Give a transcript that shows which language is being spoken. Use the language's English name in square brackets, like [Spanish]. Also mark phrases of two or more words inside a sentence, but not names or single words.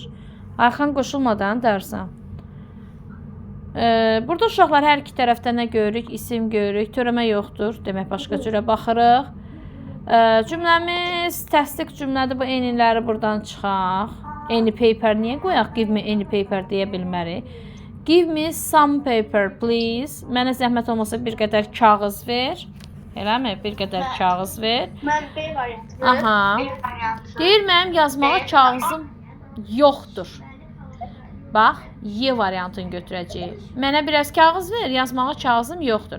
[Azerbaijani] Ayxan qoşulmadan dərsə. Burada uşaqlar hər iki tərəfdən nə görürük? İsim görürük. Törəmə yoxdur. Demək başqa cürə baxırıq. Cümləmiz təsdiq cümlədir. Bu eyniləri buradan çıxaq. [English] Any paper [Azerbaijani] niyə qoyaq? [English] Give me any paper [Azerbaijani] deyə bilmərik. [English] Give me some paper please. [Azerbaijani] Mənə zəhmət olmasa bir qədər kağız ver. Eləmi? Bir qədər kağız ver. mən B variantı. Aha. B variantı. Deyir mənim yazmağa kağızım yoxdur. Bax, Y variantını götürəcəyik. Mənə biraz kağız ver, yazmağa kağızım yoxdur.